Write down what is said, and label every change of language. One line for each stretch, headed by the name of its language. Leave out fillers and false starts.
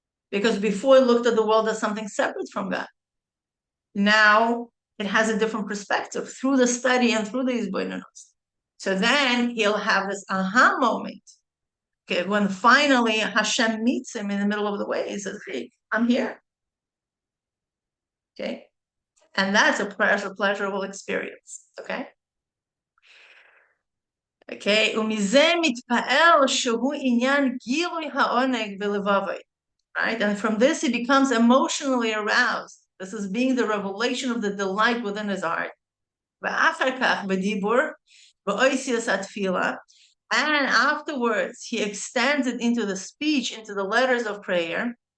English: Because before it looked at the world as something separate from God. Now it has a different perspective through the study and through these boinanos. So then he'll have this aha moment. Okay, when finally Hashem meets him in the middle of the way, he says, "Hey, I'm here." Okay, and that's a pleasurable experience. Okay.
Hebrew: Okay, ומזה מתפעל שהוא עניין גילוי ha-oneg בלבבו.
English: Right, and from this he becomes emotionally aroused. This is being the revelation of the delight within his heart.
Hebrew: ואחר כך בדיבור, באוסיוס התפילה,
English: and afterwards he extends it into the speech, into the letters of prayer.